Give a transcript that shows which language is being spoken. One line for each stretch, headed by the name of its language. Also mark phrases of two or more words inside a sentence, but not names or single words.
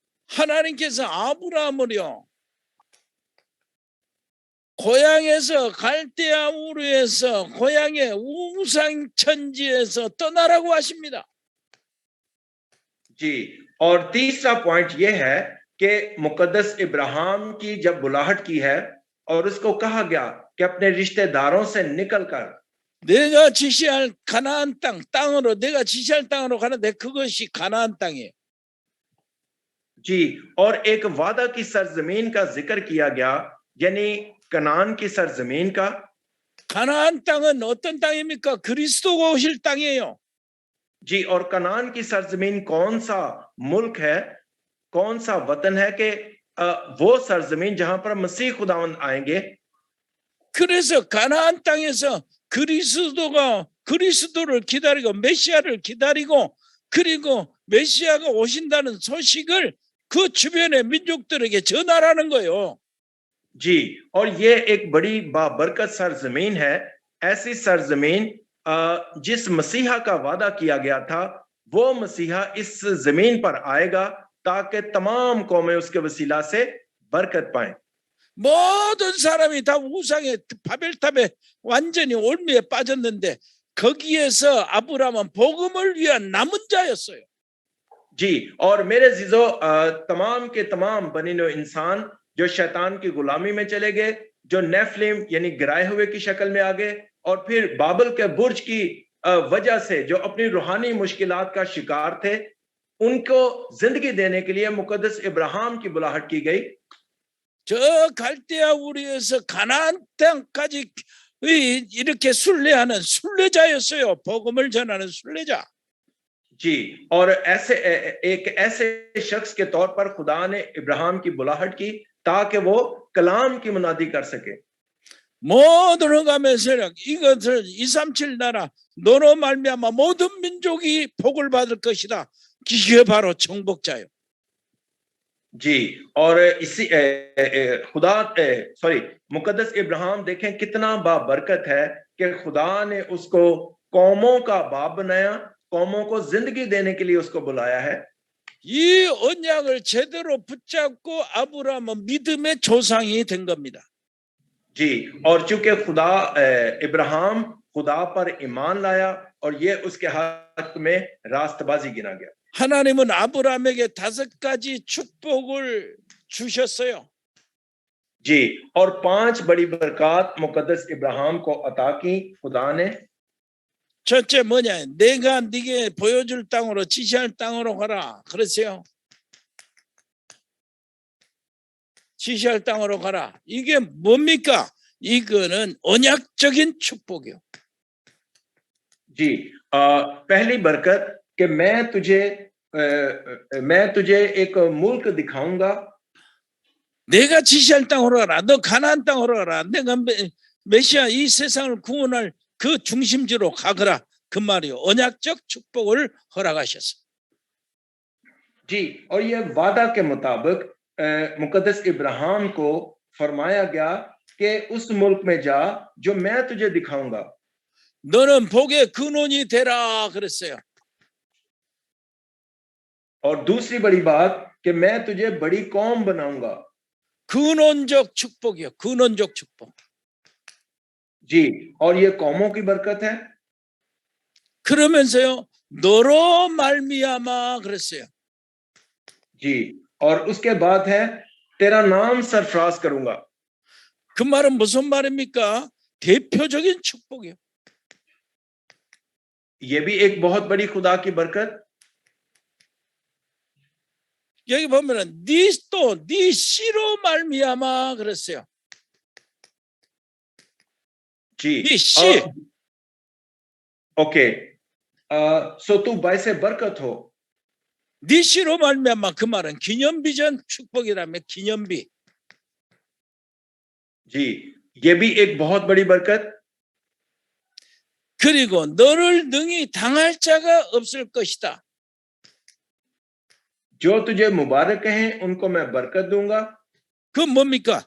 Korean: 하나님께서 아브라함을요 고향에서 갈대아 우르에서 고향의 우상 천지에서 떠나라고 하십니다.
Urdu: جی، اور تیسرا پوائنٹ یہ ہے کہ مقدس ابراہیم کی جب بلاہٹ کی ہے اور اس کو کہا گیا کہ اپنے رشتہ داروں سے نکل کر
Korean: 내가 지시할 가나안 땅으로 내가 지시할 땅으로 가는데 그것이 가나안 땅이에요.
Urdu: جی، اور ایک وعدہ کی سرزمین کا ذکر کیا گیا، یعنی کنعان کی سرزمین کا.
Korean: 가나안 땅은 어떤 땅입니까? 그리스도가 오실 땅이에요.
Urdu: جی، اور کنعان کی سرزمین کون سا ملک ہے، کون سا وطن ہے کہ وہ سرزمین جہاں پر مسیح خداوند آئیں گے.
Korean: 그래서 가나안 땅에서 그리스도를 기다리고 메시아를 기다리고 그리고 메시아가 오신다는 소식을 그 주변의 민족들에게 전하라는 거예요.
Urdu: جی، اور یہ ایک بڑی بابرکت سرزمین ہے، ایسی سرزمین جس مسیحا کا وعدہ کیا گیا تھا، وہ مسیحا اس زمین پر آئے گا تاکہ تمام قومیں اس کے وسیلہ سے برکت پائیں.
Korean: 모든 사람이 다 우상의 바벨탑에 완전히 올미에 빠졌는데 거기에서 아브라함은 복음을 위한 남은 자였어요.
Urdu: جی، اور میرے جیجو تمام کے تمام بنینو انسان جو شیطان کی غلامی میں چلے گئے، جو نیفلیم یعنی گرائے ہوئے کی شکل میں آ گئے، اور پھر بابل کے برج کی وجہ سے جو اپنی روحانی مشکلات کا شکار تھے، ان کو زندگی دینے کے لیے مقدس ابراہیم کی بلاہٹ کی گئی.
Korean: 저 갈대아 우리에서 가나안 땅까지 이렇게 순례하는 순례자였어요. 복음을 전하는 순례자.
Urdu: جی، اور ایسے شخص کے طور پر خدا نے ابراہیم کی بلاہٹ کی تاکہ وہ کلام کی منادی کر سکے.
Korean: 모든 흑암의 세력 이것을 237 나라 너로 말미암아 모든 민족이 복을 받을 것이다. 이게 바로 정복자예요.
Urdu: جی، اور اسی مقدس ابراہیم دیکھیں کتنا بابرکت ہے کہ خدا نے اس کو قوموں کا باپ بنایا، قوموں کو زندگی دینے کے لیے اس کو بلایا ہے.
Korean: 이 언약을 제대로 붙잡고 아브라함은 믿음의 조상이 된 겁니다.
Urdu: جی، اور چونکہ ابراہیم خدا پر ایمان لایا اور یہ اس کے حق میں راستبازی گنا گیا.
Korean: 하나님은 아브라함에게 5가지 축복을 주셨어요.
Urdu: جی، اور 5 بڑی برکت مقدس ابراہیم کو عطا کی خدا نے.
Korean: 첫째 뭐냐? 내가 네게 보여줄 땅으로 지시할 땅으로 가라. 그랬어요. 지시할 땅으로 가라. 이게 뭡니까? 이거는 언약적인 축복이요.
Urdu: جی، پہلی برکت کہ میں تجھے ایک ملک دکھاؤں گا.
Korean: 내가 지시할 땅으로 가라. 너 가나안 땅으로 가라. 내가 메시아 이 세상을 구원할 그 중심지로 가거라. 그 말이요. 언약적 축복을 허락하셨어.
Urdu: جی، اور یہ وعدہ کے مطابق مقدس ابراہیم کو فرمایا گیا کہ اس ملک میں جا جو میں تجھے دکھاؤں گا.
Korean: 너는 복의 근원이 되라 그랬어요.
Urdu: اور دوسری بڑی بات کہ میں تجھے بڑی قوم بناؤں گا.
Korean: 근원적 축복이요. 근원적 축복.
Urdu: جی، اور یہ قوموں کی برکت ہے.
Korean: 그러면서요. 너로 말미암아 그랬어요.
Urdu: جی، اور اس کے بعد ہے تیرا نام سرفراز کروں گا.
Korean: 그 말은 무슨 말입니까? 대표적인 축복이요.
Urdu: یہ بھی ایک بہت بڑی خدا کی برکت.
Korean: 여기 보면은 네 씨로 말미암아 그랬어요.
Urdu: जी,
Korean: 네 씨.
English: okay, so
Urdu: تو باعثِ برکت ہو.
Korean: 네 씨로 말미암아 그 말은 기념비전 축복이라면 기념비.
Urdu: جی، یہ بھی ایک بہت بڑی برکت.
Korean: 그리고 너를 능히 당할 자가 없을 것이다.
Urdu: جو تجھے مبارک ہیں ان کو میں برکت دوں گا.
Korean: 그 뭡니까?